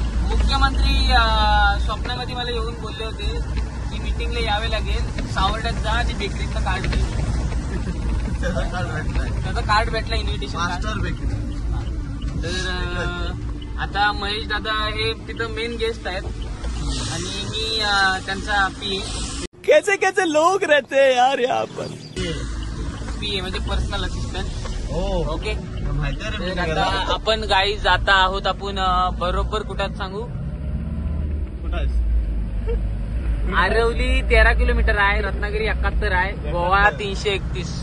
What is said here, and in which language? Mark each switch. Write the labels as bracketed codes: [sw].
[mr] मुख्यमंत्री स्वप्नामध्ये मला येऊन बोलले होते की मीटिंगला यावे लागेल. सावर्ड्यात जा आणि बेकरीचं कार्ड घे. त्याचं कार्ड भेटलं इन्व्हिटेशन कार्ड. तर आता महेश दादा हे तिथं मेन गेस्ट आहेत आणि मी त्यांचा पीए. [hi] कैसे कैसे लोग रहते हैं यार यहाँ पर. [mr] पीए म्हणजे पर्सनल असिस्टंट. [en] Okay. [mr] माहिती. आता आपण गाई जाता आहोत. आपण बरोबर कुठं सांगू? आरवली 13 किलोमीटर आहे, रत्नागिरी 71 आहे, गोवा 331.